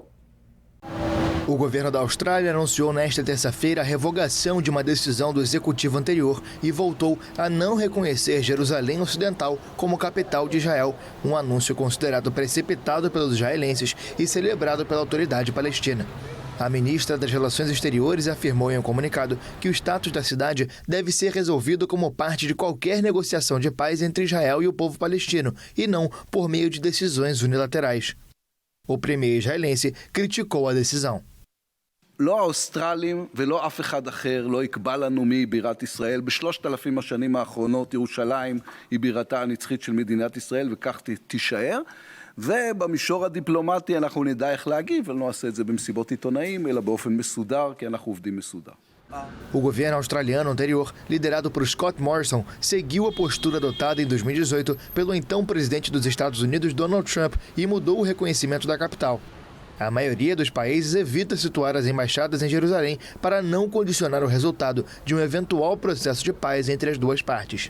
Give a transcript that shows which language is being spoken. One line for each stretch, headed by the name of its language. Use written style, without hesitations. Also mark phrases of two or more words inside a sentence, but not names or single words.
Portuguese: O governo da Austrália anunciou nesta terça-feira a revogação de uma decisão do executivo anterior e voltou a não reconhecer Jerusalém Ocidental como capital de Israel, um anúncio considerado precipitado pelos israelenses e celebrado pela autoridade palestina. A ministra das Relações Exteriores afirmou em um comunicado que o status da cidade deve ser resolvido como parte de qualquer negociação de paz entre Israel e o povo palestino, e não por meio de decisões unilaterais. O premier israelense criticou a decisão.
Hebrew: לא האוסטרלים ולא אף אחד אחר לא יקבע לנו מי בירת ישראל. ב3,000 השנים האחרונות ירושלים היא בירתה הנצחית של מדינת ישראל וכך תישאר. ובמישור הדיפלומטי אנחנו נדע איך להגיב, ולא נעשה את זה במסיבות עיתונאים, אלא באופן מסודר, כי אנחנו עובדים מסודר.
Portuguese: O governo australiano anterior, liderado por Scott Morrison, seguiu a postura adotada em 2018 pelo então presidente dos Estados Unidos, Donald Trump, e mudou o reconhecimento da capital. A maioria dos países evita situar as embaixadas em Jerusalém para não condicionar o resultado de um eventual processo de paz entre as duas partes.